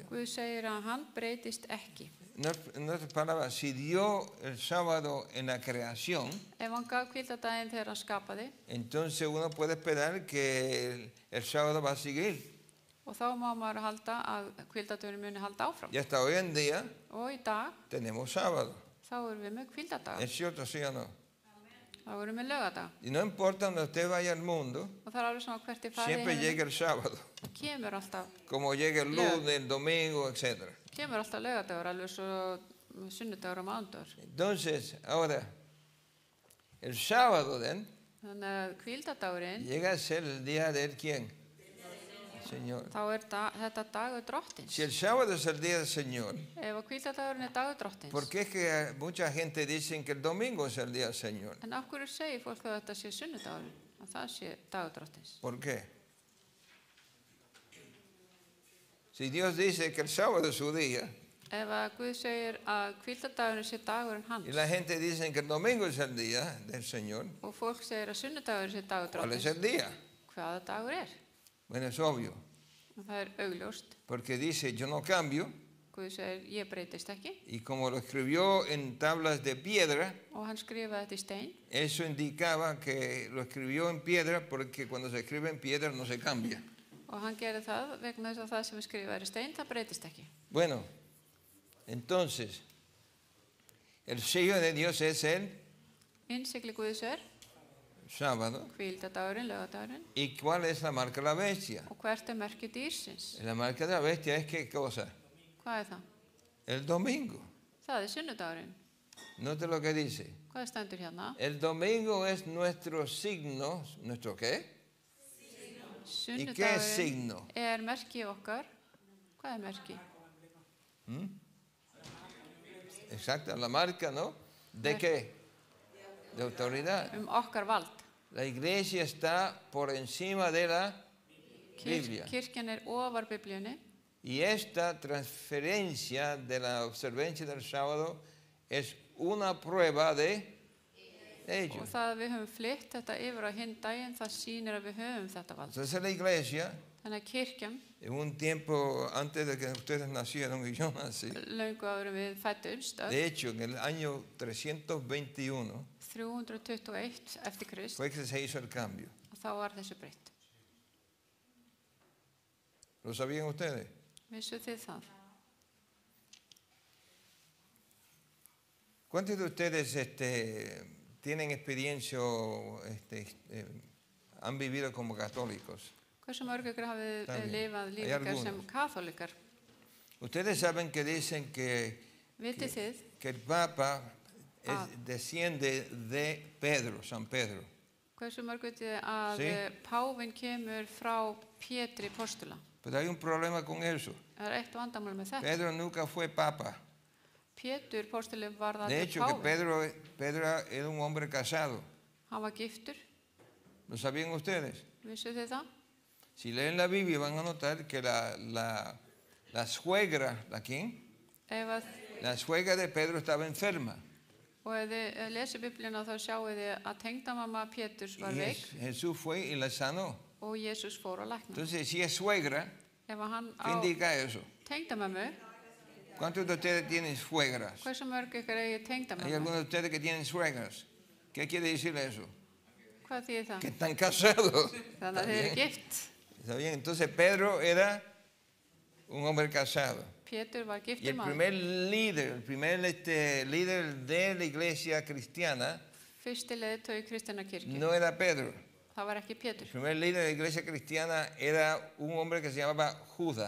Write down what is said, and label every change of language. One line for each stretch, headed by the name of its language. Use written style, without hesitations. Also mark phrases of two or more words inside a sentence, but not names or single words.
Icelandic: Guð segir að hann breytist ekki.
Spanish: En otras palabras, si dio el sábado en la creación,
Icelandic: Ef hann gaf hvíldadaginn þegar hann skapaði,
Spanish: entonces uno puede esperar que el sábado va a seguir.
Icelandic: og þá má maður halda að hvíldadagurinn muni halda áfram.
Spanish: Y hasta hoy en día
Icelandic: Og í dag,
Spanish: tenemos sábado.
Icelandic: þá erum við með hvíldadag,
Spanish: ¿Es cierto, sí o no?
Icelandic: þá erum við laugardag.
Spanish: Y no importa donde usted vaya al mundo,
Icelandic: Og það er alveg svona hvert í farið
Spanish: siempre llega el sábado,
Icelandic: kemur alltaf,
Spanish: como llega el lunes, el domingo, etc.
Icelandic: kemur alltaf laugardagur, alveg svo sunnudagur og mánudagur.
Spanish: Entonces, ahora, el sábado,
Icelandic: Þannig að hvíldardagurinn,
Spanish: llega a ser el día de quién? El Señor.
Icelandic: þá þetta dagur drottins.
Spanish: Si el sábado es el día del Señor,
Icelandic: Ef að hvíldardagurinn dagur drottins.
Spanish: ¿por qué es que mucha gente dice que el domingo es el día del Señor?
Icelandic: En af hverju segir fólk að þetta sé sunnudagurinn? Að það sé dagur drottins.
Spanish: ¿Por qué? Si Dios dice que el sábado es su día
Icelandic: Ef að Guð segir að hvíldardagurinn sé dagurinn hans
Spanish: y la gente dice que el domingo es el día del Señor,
Icelandic: og fólk segir að sunnudagurinn sé dagur
Spanish: ¿cuál es
Icelandic: drottins,
Spanish: el día?
Icelandic: hvaða dagur er?
Spanish: Bueno, es obvio,
Icelandic: Og það augljóst.
Spanish: porque dice yo no cambio
Icelandic: Guð segir, ég breytist ekki.
Spanish: y como lo escribió en tablas de piedra,
Icelandic: Og hann skrifaði þetta í stein.
Spanish: eso indicaba que lo escribió en piedra porque cuando se escribe en piedra no se cambia.
Icelandic: Og hann gerði það vegna þess að það sem skrifaði er í stein, það breytist ekki.
Spanish: Bueno, entonces, el sello de Dios es el
Icelandic: Innsigli Guðs er
Spanish: sábado.
Icelandic: hvíldardagurinn, laugardagurinn.
Spanish: ¿Y cuál es la marca de la bestia?
Icelandic: Og hvert er merkið dýrsins?
Spanish: La marca de la bestia es qué cosa?
Icelandic: Hvað er það?
Spanish: El domingo.
Icelandic: Það er sunnudagurinn.
Spanish: Note lo que dice.
Icelandic: Hvað stendur hérna?
Spanish: El domingo es nuestro signo. ¿Nuestro qué? qué es signo?
Icelandic: Sunnudagurinn er merkið okkar. Hvað er merkið?
Spanish: Exacto, la marca, ¿no? ¿De qué? De autoridad.
Icelandic: Okkar vald.
Spanish: La iglesia está por encima de la Biblia.
Icelandic: Kirkjan er ofar Biblíunni.
Spanish: Y esta transferencia de la observancia del sábado es una prueba de ello.
Icelandic: Og það að við höfum flytt þetta yfir á hinn daginn, það sýnir að við höfum þetta vald.
Spanish: Entonces la iglesia,
Icelandic: Þannig að kirkjan,
Spanish: en un tiempo antes de que ustedes nacieron y yo nací,
Icelandic: löngu áður en við fættumst,
Spanish: de hecho en el año 321
Icelandic: 321 eftir Krist,
Spanish: fue que se hizo el cambio.
Icelandic: og þá var þessu breytt.
Spanish: ¿Lo sabían ustedes?
Icelandic: Vissu þið það?
Spanish: ¿Cuántos de ustedes tienen experiencia o han vivido como católicos?
Icelandic: Hversu mörg ykkur hafið
Spanish: Está bien.
Icelandic: lifað
Spanish: Hay
Icelandic: líf ykkar
Spanish: algunos.
Icelandic: sem kaþólikar?
Spanish: Ustedes saben que dicen que
Icelandic: Vitið þið
Spanish: el Papa Ah. desciende de Pedro, San Pedro.
Icelandic: hversu mörg vitið að
Spanish: Sí.
Icelandic: Páfinn kemur frá Pétri postula?
Spanish: Pero hay un problema con eso.
Icelandic: Það er eitt vandamál með þetta.
Spanish: Pedro nunca fue Papa.
Icelandic: Pétur postuli var
Spanish: De
Icelandic: það
Spanish: hecho, que
Icelandic: Páfinn.
Spanish: Pedro era un hombre casado.
Icelandic: Hann var giftur.
Spanish: ¿Lo sabían ustedes?
Icelandic: Vissu þið það?
Spanish: Si leen la Biblia van a notar que la suegra, ¿la quién?
Icelandic: Ef að,
Spanish: La suegra de Pedro estaba enferma.
Icelandic: og ef þið lesið Biblíuna þá sjáu þið að tengdamamma Péturs var
Spanish: Y
Icelandic: veik
Spanish: Jesús fue y la sanó.
Icelandic: og Jesús fór að lækna.
Spanish: Entonces, si es suegra,
Icelandic: Ef að hann
Spanish: ¿qué
Icelandic: á
Spanish: indica eso?
Icelandic: tengdamömmu,
Spanish: ¿Cuántos de ustedes tienen suegras?
Icelandic: hversu mörg ykkur eigi
Spanish: Hay
Icelandic: tengdamömmu?
Spanish: algunos de ustedes que tienen suegras. ¿Qué quiere decir eso?
Icelandic: Hvað þýðir það?
Spanish: Que están casados.
Icelandic: Þannig að þið eru gift.
Spanish: ¿Está bien? Entonces Pedro era un hombre casado.
Icelandic: Pétur var
Spanish: Y
Icelandic: giftur
Spanish: el
Icelandic: maður.
Spanish: primer líder de la iglesia cristiana
Icelandic: Fyrsti leiðtogi Kristinnar kirkju.
Spanish: no era Pedro.
Icelandic: Það var ekki Pétur.
Spanish: El primer líder de la iglesia cristiana era un hombre que se llamaba Judas.